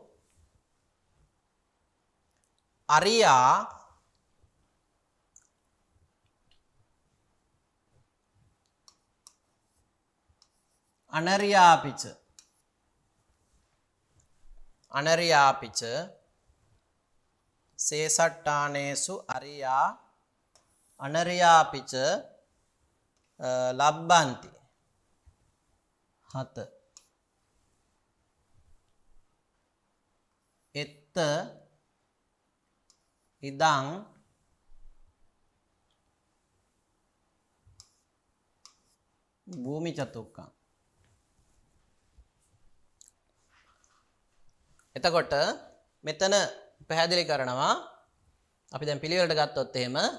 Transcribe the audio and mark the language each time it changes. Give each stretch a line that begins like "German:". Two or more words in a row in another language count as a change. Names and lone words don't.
Pali: අරියා අනරියාපිච අනරියාපිච සේසට්ඨානේසු අරියා අනරියාපිච ලබ්බන්ති. 7 එත්ත ඉදං භූමි චතුක්කං.
Sinhala: එතකොට මෙතන පැහැදිලි කරනවා අපි දැන් පිළිවෙලට ගත්තොත් එහෙම